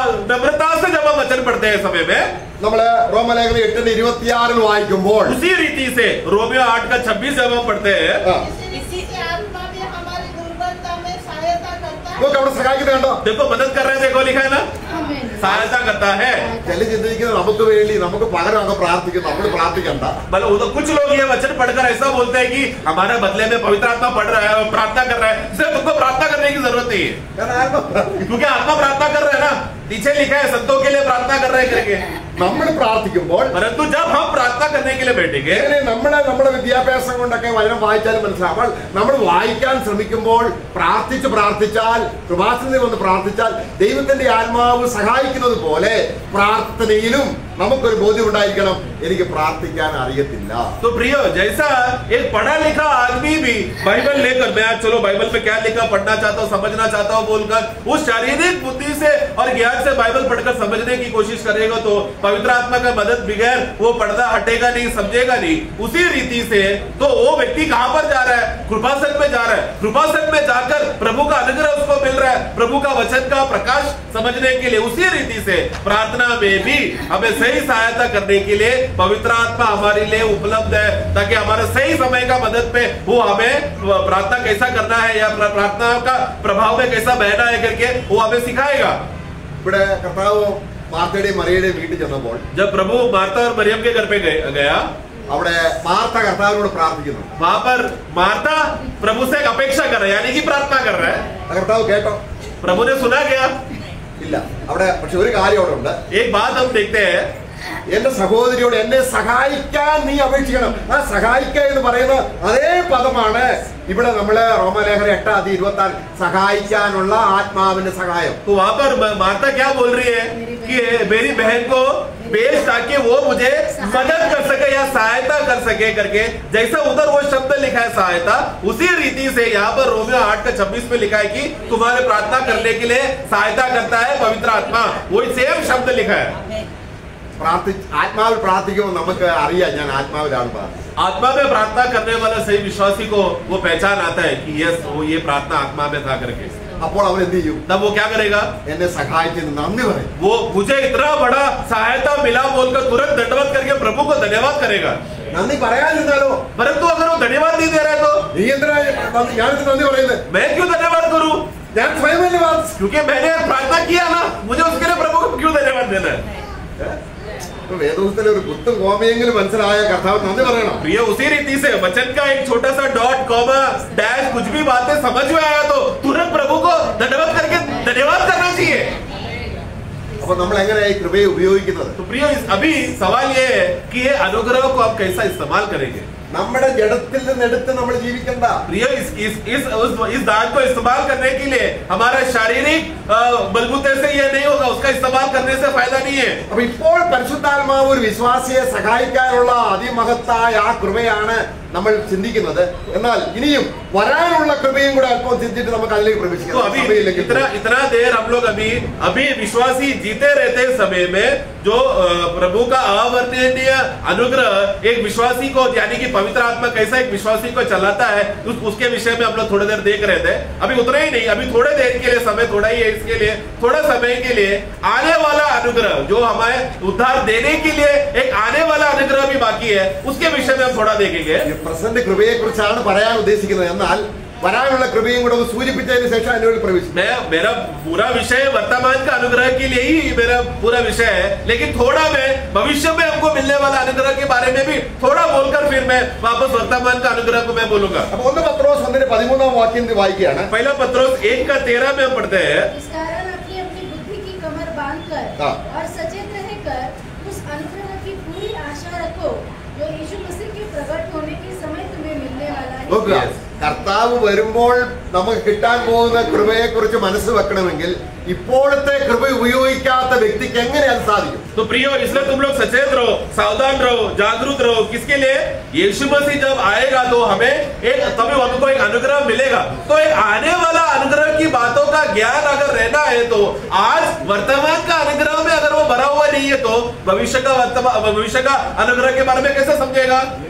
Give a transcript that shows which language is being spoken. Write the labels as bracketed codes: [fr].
[hi] नम्रता से जब हम वचन पढ़ते हैं समय में, [ml] നമ്മള് റോമലേഖനം 8:26 വായിക്കുമ്പോൾ [hi] उसी रीति से रोमियो 8:26 जब हम पढ़ते हैं, इसी से आत्मा भी हमारी दुर्बलता में सहायता करता है। [ml] നമുക്ക് അവിടെ സഹായിക്കുന്നത് കണ്ടോ? [hi] देखो मदद कर रहे हैं, देखो लिखा है ना, सहायता करता है। [ml] ചില ചിന്തിക്കുന്നത് നമുക്ക് വേണ്ടി നമുക്ക് പകരം അങ്ങ് പ്രാർത്ഥിക്കും, നമ്മൾ പ്രാർത്ഥിക്കണ്ട. [hi] मतलब कुछ लोग ये वचन पढ़कर ऐसा बोलते हैं कि हमारे बदले में पवित्र आत्मा पढ़ रहा है, प्रार्थना कर रहा है, सिर्फ तुमको प्रार्थना करने की जरूरत नहीं है, क्योंकि आत्मा प्रार्थना कर रहा है ना, नीचे लिखा है संतों के लिए प्रार्थना कर रहे हैं करके। [ml] നമ്മൾ പ്രാർത്ഥിക്കുമ്പോൾ, [hi] परंतु जब हम प्रार्थना करने के लिए बैठेंगे, [ml] നമ്മുടെ വിദ്യാഭ്യാസം കൊണ്ടൊക്കെ വചനം വായിച്ചാലും മനസ്സിലാവും. നമ്മൾ വായിക്കാൻ ശ്രമിക്കുമ്പോൾ പ്രാർത്ഥിച്ചാൽ, കൃപാസനത്തിൽ വന്ന് പ്രാർത്ഥിച്ചാൽ ദൈവത്തിന്റെ ആത്മാവ് സഹായിക്കുന്നത് പോലെ പ്രാർത്ഥനയിലും നമുക്കൊരു ബോധ്യം ഉണ്ടായിരിക്കണം, എനിക്ക് പ്രാർത്ഥിക്കാൻ അറിയത്തില്ല. [hi] तो प्रियो, जैसा एक पढ़ा लिखा आदमी भी बाइबल लेकर, मैं चलो बाइबल में क्या लिखा पढ़ना चाहता हूँ, समझना चाहता हूँ बोलकर उस शारीरिक बुद्धि से और ज्ञान से बाइबल पढ़कर समझने की कोशिश करेगा तो पवित्र आत्मा का मदद बगैर वो पढ़ना हटेगा नहीं, समझेगा नहीं। उसी रीति से तो वो व्यक्ति कहां पर जा रहा है? कृपासन में जा रहा है। कृपासन में जाकर प्रभु का अनुग्रह उसको मिल रहा है, प्रभु का वचन का प्रकाश समझने के लिए। उसी रीति से प्रार्थना में भी हमें सही सहायता करने के लिए पवित्र आत्मा हमारे लिए उपलब्ध है, ताकि हमारे सही समय का मदद पे वो हमें प्रार्थना कैसा करना है या प्रार्थना का प्रभाव में कैसा बहना है करके वो हमें सिखाएगा। [ml] ഇവിടെ കർത്താവ് മാർത്തയുടെയും മറിയയുടെയും വീട്ടിൽ ചെന്നപ്പോൾ, [hi] जब प्रभु मार्ता और मरियम के घर पे गया, [ml] അവിടെ മാർത്ത കർത്താവിനോട് പ്രാർത്ഥിക്കുന്നു. [hi] वहां पर मार्ता प्रभु से एक अपेक्षा कर रहा है, यानी कि प्रार्थना कर रहा है। [ml] കർത്താവ് കേട്ടോ? [hi] प्रभु ने सुना क्या? [ml] ഇല്ല. അവിടെ പക്ഷെ ഒരു കാര്യം അവിടെ ഉണ്ട്. [hi] एक बात हम देखते हैं, [ml] എന്റെ സഹോദരിയോട് എന്നെ സഹായിക്കാൻ നീ അപേക്ഷിക്കണം. ആ സഹായിക്കുക എന്ന് പറയുന്ന അതേ പദമാണ് ഇവിടെ നമ്മള് റോമലേഖനം 8:26 സഹായിക്കാനുള്ള ആത്മാവിന്റെ സഹായം. [hi] तो वहां पर मार्ता क्या बोल रही है कि मेरी बहन को भेज ताकि वो मुझे मदद कर सके या सहायता कर सके करके। जैसा उधर वो शब्द लिखा है सहायता, उसी रीति से यहाँ पर रोमियो 8:26 में लिखा है कि तुम्हारे प्रार्थना करने के लिए सहायता करता है पवित्र आत्मा। वही सेम शब्द लिखा है। [ml] ആത്മാവിൽ പ്രാർത്ഥിക്കുമ്പോൾ നമുക്ക് അറിയാം ഞാൻ ആത്മാവിലാണ് പ്രാർത്ഥിക്കുന്നത്. [hi] आत्मा में प्रार्थना करने वाला सही विश्वासी को वो पहचान आता है कि यस वो ये प्रार्थना आत्मा में था करके। [ml] അപ്പോൾ അവൻ എന്ത് ചെയ്യും? [hi] तब वो क्या करेगा? [ml] എന്നെ സഹായിച്ചതിന് നന്ദി പറയും. [hi] वो मुझे इतना बड़ा सहायता मिला बोलकर तुरंत दंडवत करके प्रभु को धन्यवाद करेगा। [ml] നന്ദി പറയാതിരുന്നാലോ? [hi] परंतु अगर वो धन्यवाद नहीं दे रहा है तो [ml] നീ എന്തിനാ ഞാനിത് നന്ദി പറയുന്നത്? [hi] मैं क्यों धन्यवाद करूं? [ml] ഞാൻ സ്വയം ധന്യവാദ, [hi] क्योंकि मैंने प्रार्थना किया ना, मुझे उसके लिए प्रभु को क्यों धन्यवाद देना है? [ml] വേദപുസ്തകത്തിലെ ഒരു കുത്തും കോമയെങ്കിലും മനസ്സിലായ കർത്താവ് നന്ദി പറയണം. [hi] प्रिय, उसी रीति से वचन का एक छोटा सा डॉट कॉमा डैश कुछ भी बातें समझ में आया तो तुरंत प्रभु को धन्यवाद करके धन्यवाद करना चाहिए। [ml] അപ്പൊ നമ്മൾ എങ്ങനെയായി കൃപയെ ഉപയോഗിക്കുന്നത്? [hi] तो प्रिय, अभी सवाल ये है कि ये अनुग्रह को आप कैसा इस्तेमाल करेंगे? [ml] നമ്മുടെ ജഡത്തിൽ നിന്നെടുത്ത് നമ്മൾ ജീവിക്കണ്ട. [hi] प्रिय, इस दान को इस्तेमाल करने के लिए हमारा शारीरिक बलबूते से ये नहीं होगा, उसका इस्तेमाल करने से फायदा नहीं है। [ml] അപ്പൊ ഇപ്പോൾ പരിശുദ്ധാത്മാവ് ഒരു വിശ്വാസിയെ സഹായിക്കാനുള്ള അതിമഹത്തായ ആ കൃപയാണ് നമ്മൾ ചിന്തിക്കുന്നത്. എന്നാൽ ഇനിയും വരാനുള്ള കൃപയും കൂടെ അല്പം ചിന്തിച്ചിട്ട് നമുക്ക് അതിലേക്ക് [hi] तो [ml] പ്രവേശിക്കാം. [hi] अभी इतना देर हम लोग अभी विश्वासी जीते रहते समय में जो प्रभु का अवर्णनीय अनुग्रह एक विश्वासी को, यानी कि पवित्र आत्मा कैसा एक विश्वासी को चलाता है, उसके विषय में हम लोग थोड़ी देर देख रहे थे। अभी उतना ही नहीं, अभी थोड़े देर के लिए समय थोड़ा ही है, इसके लिए थोड़ा समय के लिए आने वाला अनुग्रह जो हमें उद्धार देने के लिए एक आने वाला अनुग्रह भी बाकी है, उसके विषय में हम थोड़ा देखेंगे। [ml] പ്രസന്റ് കൃപയെ കുറിച്ചാണ് പറയാൻ ഉദ്ദേശിക്കുന്നത്. എന്നാൽ വരാനുള്ള കൃപയും കൂടെ സൂചിപ്പിച്ചതിന് ശേഷം അതിനുള്ളിൽ പ്രവേശിക്കും. [hi] मेरा पूरा विषय वर्तमान का अनुग्रह के लिए ही मेरा पूरा विषय है, लेकिन थोड़ा मैं भविष्य में हमको मिलने वाला अनुग्रह के बारे में भी थोड़ा बोलकर फिर मैं वापस वर्तमान का अनुग्रह को मैं बोलूंगा। [ml] അപ്പൊ 1 പത്രോസ് 1:13 വാക്യം വായിക്കുകയാണ്. [hi] पहला पत्रोस 1:13 में हम पढ़ते हैं, इस कारण अपनी अपनी बुद्धि की कमर बांधकर और सचेत रहकर उस अनुग्रह की पूरी आशा रखो जो यीशु मसीह के प्रकट होने के समय तुम्हें मिलने वाला है। [ml] നോക്കുക, കർത്താവ് വരുമ്പോൾ നമുക്ക് കിട്ടാൻ പോകുന്ന കൃപയെ കുറിച്ച് മനസ്സ് വെക്കണമെങ്കിൽ ഇപ്പോഴത്തെ കൃപ ഉപയോഗിക്കാത്ത വ്യക്തിക്ക് എങ്ങനെ അത് സാധിക്കും? [hi] तो प्रियो, इसलिए तुम लोग सचेत रहो, सावधान रहो, जागरूक रहो। किसके लिए? यीशु मसीह जब आएगा तो हमें तभी हमको एक अनुग्रह मिलेगा। तो एक आने वाला अनुग्रह की बातों का ज्ञान अगर रहना है तो आज वर्तमान का अनुग्रह में अगर वो भरा हुआ नहीं है तो भविष्य का अनुग्रह के बारे में कैसे समझेगा?